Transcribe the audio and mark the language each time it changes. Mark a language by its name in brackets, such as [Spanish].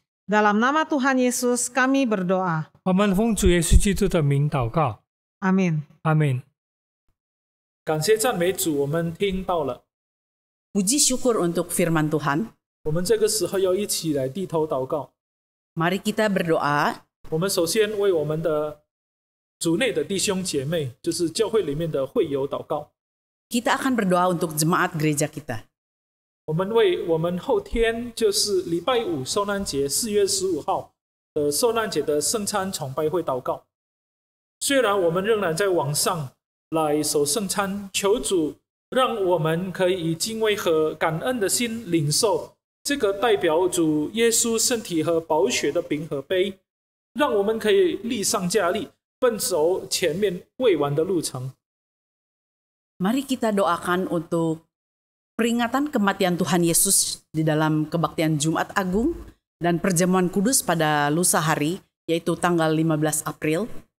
[Indonesian] Dalam nama Tuhan Yesus kami berdoa. [Chinese] 我们奉主耶稣基督的名祷告， [Indonesian] Amin. [Chinese] 阿门。感谢赞美主，我们听到了。 [Indonesian] Puji syukur untuk firman Tuhan. [Chinese] 我们这个时候要一起来低头祷告。 [Indonesian] Mari kita berdoa. [Chinese] 我们首先为我们的主内的弟兄姐妹，就是教会里面的会友祷告。 [Indonesian] Kita akan berdoa untuk jemaat gereja kita. [Chinese] 我们为我们后天就是礼拜五受难节4月15号的受难节的圣餐崇拜会祷告。虽然我们仍然在网上来守圣餐，求主让我们可以以敬畏和感恩的心领受这个代表主耶稣身体和宝血的饼和杯，让我们可以力上加力，奔走前面未完的路程。 [Indonesian] Mari kita doakan untuk peringatan kematian Tuhan Yesus di dalam kebaktian Jumat Agung dan perjamuan kudus pada lusa hari, yaitu tanggal 15 April.